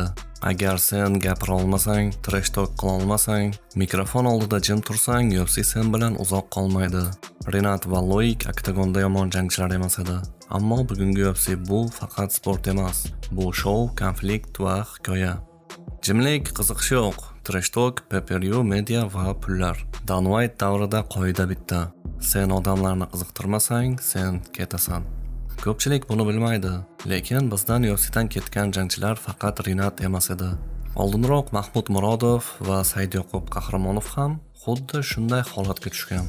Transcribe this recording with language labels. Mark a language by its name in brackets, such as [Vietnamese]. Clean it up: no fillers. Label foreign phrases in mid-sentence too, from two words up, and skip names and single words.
[Uzbek] Agar sen gapira olmasang, [English] trash talk [Uzbek] qila olmasang, mikrofon oldida jim tursang, UFC sen bilan uzoq qolmaydi. Rinat va Loik oktagonda yomon jangchilar emas edi. Ammo bugungi UFC bu faqat sport emas. Bu shou, konflikt va hikoya. Jimlik, qiziqish yo'q. [English] Trash talk, pay-per-view, media [Uzbek] va pullar. Dan White davrida qoida bitta. Sen odamlarni qiziqtirmasang, sen ketasan. Ko'pchilik buni bilmaydi, lekin bizdan UFCdan ketgan jangchilar faqat Rinat emas edi. Oldinroq Mahmud Murodov va Saidyoqub Qahramonov ham xuddi shunday holatga tushgan.